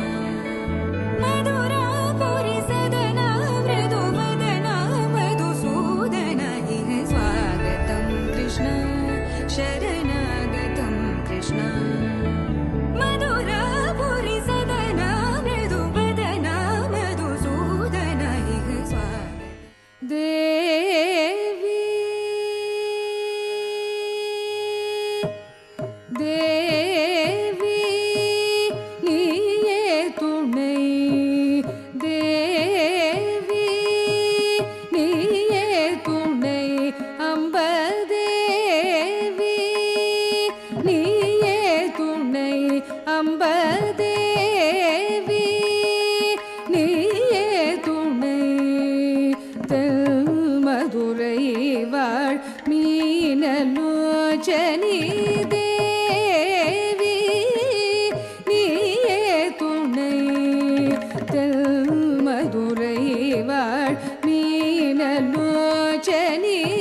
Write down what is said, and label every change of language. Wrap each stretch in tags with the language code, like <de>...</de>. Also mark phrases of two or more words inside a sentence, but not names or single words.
<sa>मधुरापुरी सदन मृदुवदन मधुसूदन इह स्वागतं कृष्ण शरणागतं कृष्ण मधुरापुरी सदन मृदुवदन मधुसूदन इह स्वागतं</sa> <ta>देवी देवी நீயே துணை தேவி நீயே துணை அம்பதேவி நீயே துணை அம்பதேவி நீயே துணை தென் மதுரை வாழ் மீனலோச்சனி தேவி நீயே துணை தென் மதுரை வாழ் மீனலோச்சனி</ta>